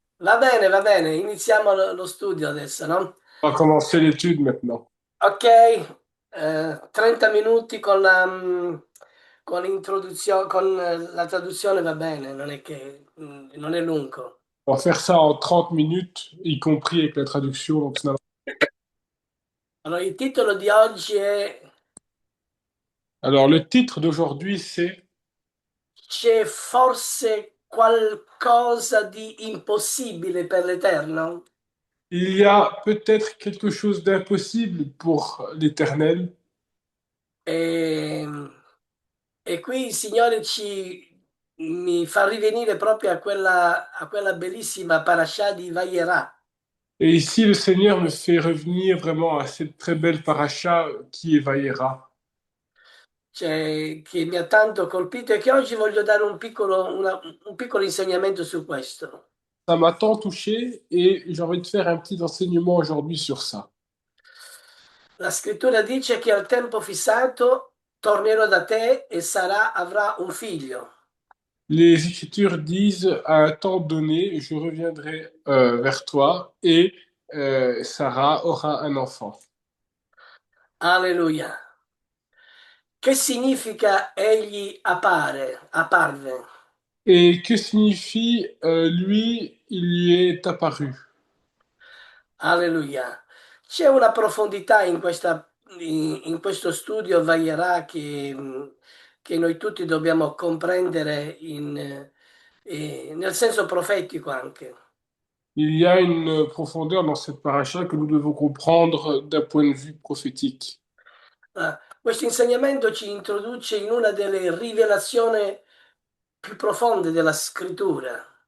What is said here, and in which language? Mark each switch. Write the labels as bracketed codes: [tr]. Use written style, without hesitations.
[it] Va bene, iniziamo lo studio adesso, no? [fr] On va commencer l'étude maintenant. [it] Ok, 30 minuti con con l'introduzione, con la traduzione va bene, non è che non è lungo. [fr] On va faire ça en 30 minutes, y compris avec la traduction. Donc, [it] Allora, il titolo di oggi è [fr] alors, le titre d'aujourd'hui, c'est [it] C'è forse qualcosa di impossibile per l'Eterno? [fr] Il y a peut-être quelque chose d'impossible pour l'Éternel. [it] E, e qui il Signore mi fa rivenire proprio a quella bellissima parasha di Vayera, [fr] Et ici, le Seigneur me fait revenir vraiment à cette très belle paracha qui est Vaïra. [it] cioè, che mi ha tanto colpito e che oggi voglio dare un piccolo insegnamento su questo. [fr] Ça m'a tant touché et j'ai envie de faire un petit enseignement aujourd'hui sur ça. [it] La scrittura dice che al tempo fissato tornerò da te e Sara avrà un figlio. [fr] Les Écritures disent, à un temps donné, je reviendrai vers toi et Sarah aura un enfant. [it] Alleluia. Che significa egli apparve? [fr] Et que signifie lui, il lui est apparu? [it] Alleluia. C'è una profondità in questo studio Vaierà che noi tutti dobbiamo comprendere nel senso profetico anche. [fr] Il y a une profondeur dans cette paracha que nous devons comprendre d'un point de vue prophétique. [it] Questo insegnamento ci introduce in una delle rivelazioni più profonde della scrittura.